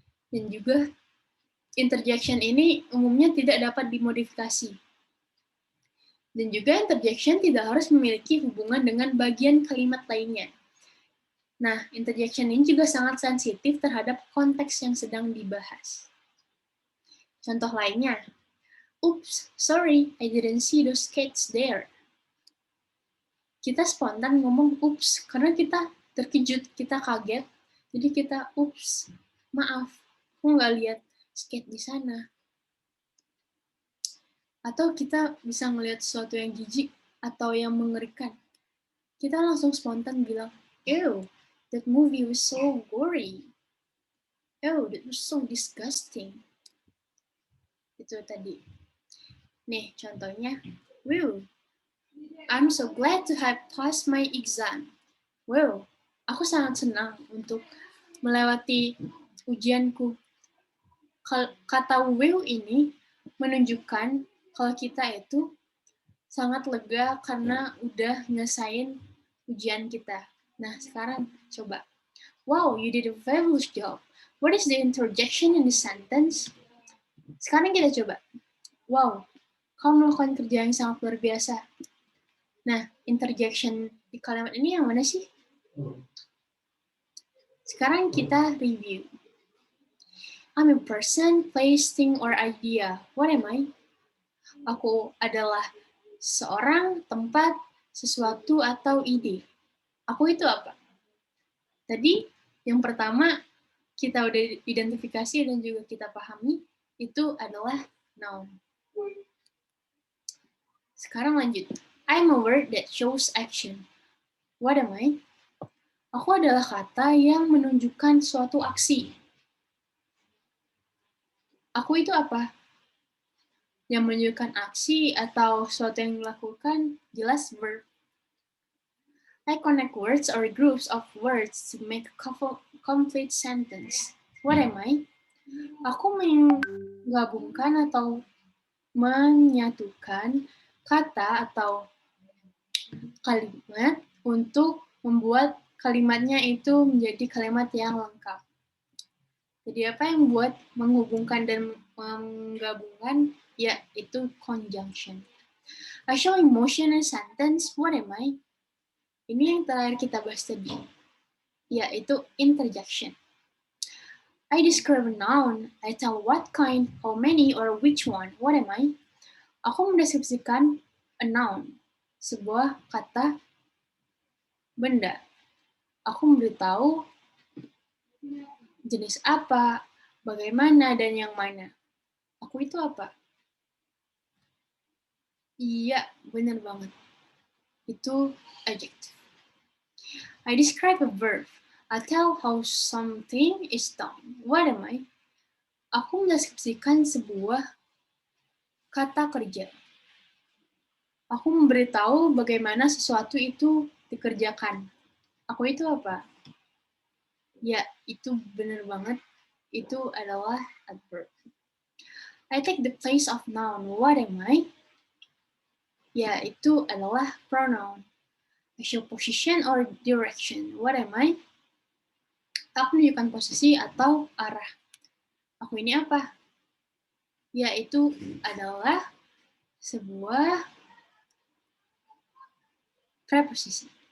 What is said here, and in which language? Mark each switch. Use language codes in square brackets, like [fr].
[id] Dan juga interjection ini umumnya tidak dapat dimodifikasi. Dan juga interjection tidak harus memiliki hubungan dengan bagian kalimat lainnya. Nah, interjection ini juga sangat sensitif terhadap konteks yang sedang dibahas. Contoh lainnya, [en] "Oops, sorry, I didn't see those cats there." [id] Kita spontan ngomong "oops" karena kita terkejut, kita kaget, jadi kita "oops, maaf, aku nggak lihat skate di sana." Atau kita bisa ngelihat sesuatu yang jijik atau yang mengerikan. Kita langsung spontan bilang, [en] "Ew, that movie was so gory. Oh, that was so disgusting." [id] Itu tadi. Nih, contohnya, [en] "Wow, I'm so glad to have passed my exam." [id] Wow, aku sangat senang untuk melewati ujianku. Kata "wow" ini menunjukkan kalau kita itu sangat lega karena udah ngesain ujian kita. Nah, sekarang coba. [en] "Wow, you did a fabulous job. What is the interjection in the sentence?" [id] Sekarang kita coba. "Wow, kamu melakukan kerja yang sangat luar biasa." Nah, interjection di kalimat ini yang mana sih? Sekarang kita review. [en] "I'm a person, place, thing, or idea. What am I?" [id] Aku adalah seorang, tempat, sesuatu, atau ide. Aku itu apa? Tadi yang pertama kita udah identifikasi dan juga kita pahami, itu adalah noun. Sekarang lanjut. [en] "I'm a word that shows action. What am I?" [id] Aku adalah kata yang menunjukkan suatu aksi. Aku itu apa? Yang menunjukkan aksi atau sesuatu yang dilakukan, jelas verb. "I connect words or groups of words to make a complete sentence. What am I?" Aku menggabungkan atau menyatukan kata atau kalimat untuk membuat kalimatnya itu menjadi kalimat yang lengkap. Jadi apa yang buat menghubungkan dan menggabungkan? Ya, itu conjunction. [en] "I show emotion in a sentence. What am I?" [id] Ini yang terakhir kita bahas tadi, yaitu interjection. [en] "I describe a noun. I tell what kind, how many, or which one. What am I?" [id] Aku mendeskripsikan a noun, sebuah kata benda. Aku memberitahu jenis apa, bagaimana, dan yang mana. Aku itu apa? Iya, benar banget. Itu adjective. [en] "I describe a verb. I tell how something is done. What am I?" [id] Aku mendeskripsikan sebuah kata kerja. Aku memberitahu bagaimana sesuatu itu dikerjakan. Aku itu apa? Ya, itu benar banget. Itu adalah adverb. [en] "I take the place of noun. What am I?" [id] Ya, itu adalah pronoun. [en] "I show position or direction. What am I?" [id] Aku menunjukkan posisi atau arah. Aku ini apa? Ya, itu adalah sebuah preposisi.